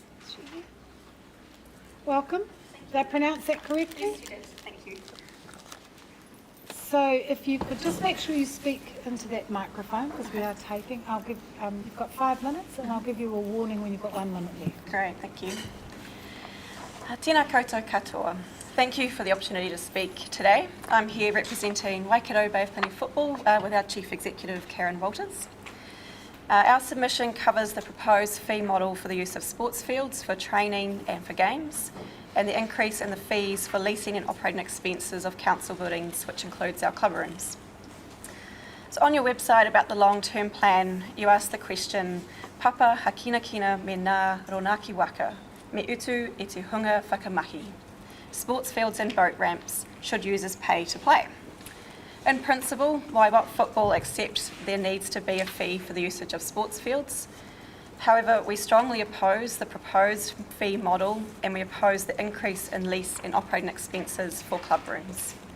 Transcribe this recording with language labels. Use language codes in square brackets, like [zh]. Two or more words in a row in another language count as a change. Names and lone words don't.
[en] Is she here? Welcome. Did I pronounce that correctly? Yes, you did. Thank you. So if you could just make sure you speak into that microphone because we are taping. I'll give, you've got 5 minutes and I'll give you a warning when you've got 1 minute left. Great, thank you. [mi] Tēnā koutou katoa. [en] Thank you for the opportunity to speak today. I'm here representing Waikato Bay of Plenty Football with our Chief Executive, Karen Walters. Our submission covers the proposed fee model for the use of sports fields for training and for games, and the increase in the fees for leasing and operating expenses of council buildings, which includes our club rooms. So on your website about the long-term plan, you ask the question, [mi] Papa hakina kina me nā ronaki waka, me utu e te hunga whakamahi. [en] Sports fields and boat ramps should users pay to play. In principle, Waibot Football accepts there needs to be a fee for the usage of sports fields. However, we strongly oppose the proposed fee model and we oppose the increase in lease and operating expenses for club rooms.